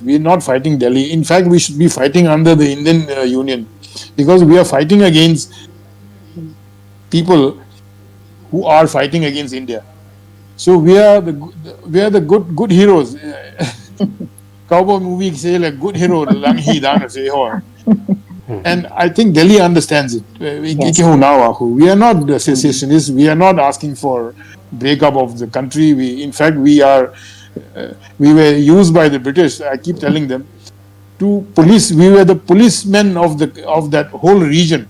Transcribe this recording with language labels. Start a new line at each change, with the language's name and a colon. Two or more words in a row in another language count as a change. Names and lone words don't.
English: We are not fighting Delhi. In fact, we should be fighting under the Indian Union because we are fighting against people who are fighting against India. So we are the good heroes. Cowboy movie say like good hero, lang hi dan say ho. And I think Delhi understands it. Yes. We are not secessionists. We are not asking for breakup of the country. We were used by the British. I keep telling them to police. We were the policemen of that whole region.